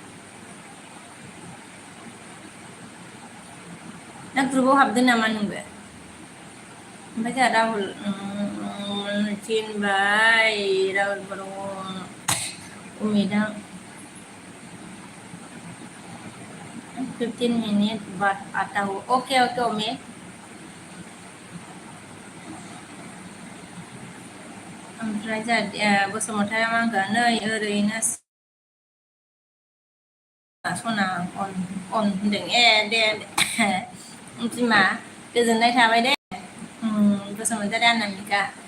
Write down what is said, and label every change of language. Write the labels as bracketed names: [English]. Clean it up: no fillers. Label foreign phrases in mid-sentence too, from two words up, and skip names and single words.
[Bodo] ना ग्रुपआव हाबदों नामा नोंबो ओमफ्राय जोंहा राहुल थिनबाय राहुल बर' अमितआ [Hindi] 15 मिनट बाद आता हूँ ओके अमित [Bodo] ओमफ्राय जोंहा बसुमतारिया मा होनगोन नै ओरैनो सना अन होनदों दे बिमा गोजोननाय थाबाय दे गोसो मोनजादों आननामिका